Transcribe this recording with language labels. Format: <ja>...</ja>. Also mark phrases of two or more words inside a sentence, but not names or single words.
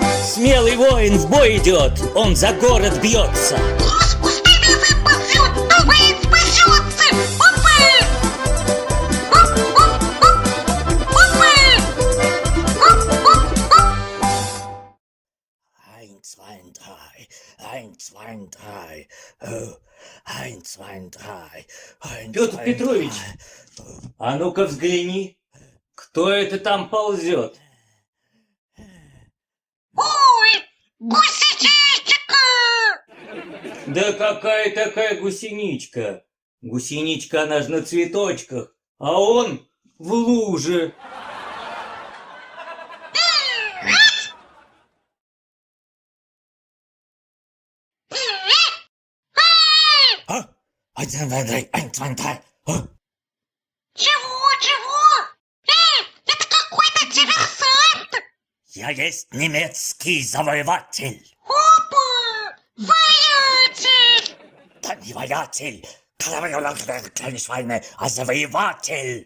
<ru>Смелый воин в бой идет, он за город бьется. Успели выползет, то воин спасется. Опа!</ru> <de>Eins, zwei, drei, eins, zwei, drei, oh, eins, zwei, drei, eins,</de> <ru>Петр</ru> <de>zwei,</de> <ru>Петрович,</ru> <de>drei.</de> <ru>а ну-ка взгляни, кто это там ползет? Ой, гусеничка! Да какая такая гусеничка? Гусеничка, она же на цветочках, а он в луже. А? Один, два, три,</ru> <de>eins, zwei, drei.</de> <ru>О, Чего? Это какой-то диверсант! я есть немецкий завоеватель. Опа! Воятель! Да не воятель,</ru> <de>keine Schweine,</de> <ru>а завоеватель.</ru>